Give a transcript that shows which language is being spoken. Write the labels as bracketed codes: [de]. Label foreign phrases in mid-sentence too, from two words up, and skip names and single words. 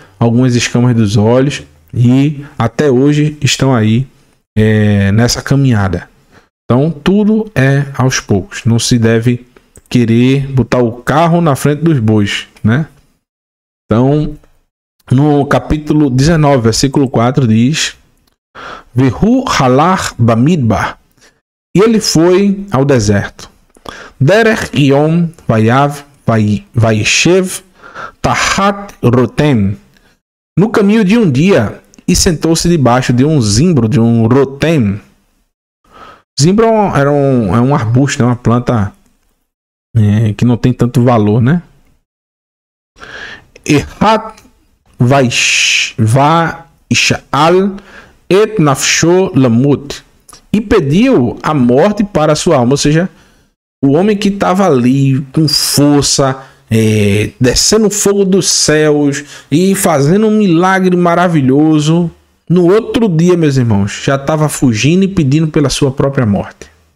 [pt] Algumas escamas dos olhos, e até hoje estão aí nessa caminhada. Então tudo é aos poucos. Não se deve querer botar o carro na frente dos bois, né? Então, no capítulo 19, versículo 4 diz: [he] והוא הלך במדבר. [pt] E ele foi ao deserto. [he] דרך יום ויבא וישב תחת רתם. [pt] No caminho de um dia, e sentou-se debaixo de um zimbro, de um rotem. Zimbro é um arbusto, é uma planta que não tem tanto valor, né? [he] אחת וישאל את נפשו למות. [pt] E pediu a morte para a sua alma. Ou seja, o homem que estava ali com força, descendo fogo dos céus e fazendo um milagre maravilhoso, no outro dia, meus irmãos, já estava fugindo e pedindo pela sua própria morte.